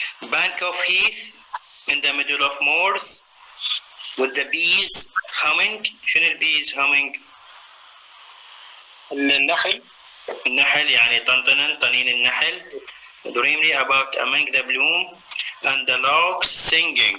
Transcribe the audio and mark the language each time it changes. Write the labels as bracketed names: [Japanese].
[English] Bank of heath in the middle of moors, with the bees humming. [Arabic] شنو البيز humming؟ النحل يعني طنين النحل. [English] Dreamily about among the bloom, and the larks singing.